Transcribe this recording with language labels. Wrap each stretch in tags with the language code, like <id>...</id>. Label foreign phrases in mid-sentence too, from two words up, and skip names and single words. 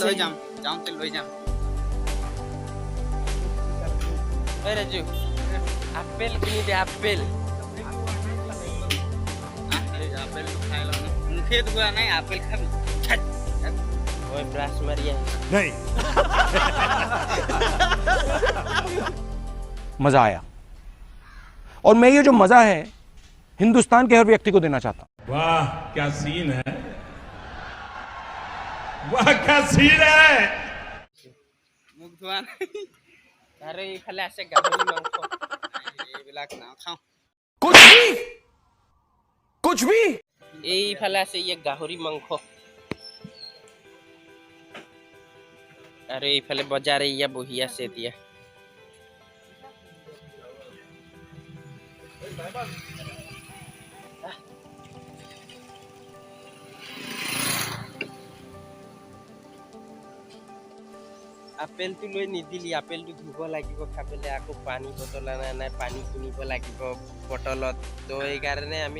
<as>যাওঁতে লৈ যাম ঐ ৰাজু আপেল কিনি দে আপেল আপেলটো খাই লওঁ মুখে ধোৱা নাই আপেল খাবি ঐ ব্ৰাছ মাৰি আহি</as> <hi>नहीं मजा आया और मैं ये जो मजा है हिंदुस्तान के हर व्यक्ति को देना चाहता हूं वाह क्या सीन है वाह क्या सीन है</hi> <as>মুখ ধোৱা নাই আৰু এইফালে আছে গাহৰি মাংস এইবিলাক নাখাওঁ</as> <hi>कुछ भी</hi> <as>এইফালে আছে ইয়ে গাহৰি মাংস আৰু এইফালে বজাৰ ইয়া বহি আছে এতিয়া আপেলটো লৈ নিদিলি আপেলটো ধুব লাগিব খাবলৈ আকৌ পানী বটল অনা নাই পানী কিনিব লাগিব বটলত তো এইকাৰণে আমি</as>